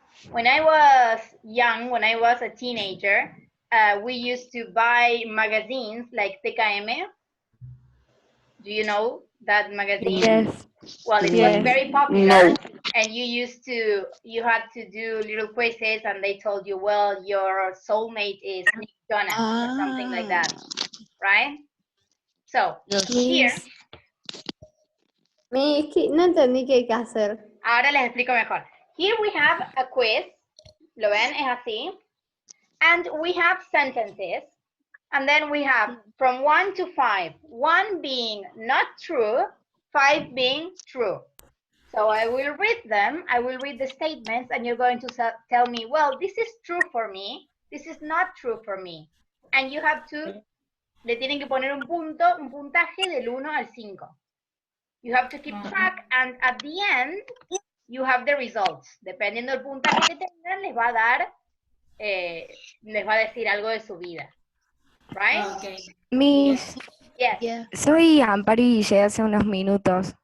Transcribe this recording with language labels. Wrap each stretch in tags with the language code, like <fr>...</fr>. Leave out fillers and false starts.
<en>When I was young, when I was a teenager, we used to buy magazines like TKM. Do you know that magazine? Yes. Well, it was Yes. very popular, No. and you had to do little quizzes, and they told you, well, your soulmate is Nick Jonas or something like that, right? So here,</en> <es>No entendí qué hay que hacer. ahora les explico mejor.</es> <en>Here we have a quiz.</en> <es>¿Lo ven? Es así.</es> <en>And we have sentences. And then we have from 1 to 5. 1 being not true, 5 being true. So I will read them. I will read the statements, and you're going to tell me, well, this is true for me. This is not true for me. And you have to,</en> <es>le tienen que poner un puntaje del 1 al 5.</es> <en>You have to keep track, and at the end, you have the results.</en> <es>Dependiendo del puntaje que tengan, les va a dar, les va a decir algo de su vida.</es> <en>Right? Okay. Miss, Yes.</en> <es>soy Amparo y llegué hace unos minutos.</es>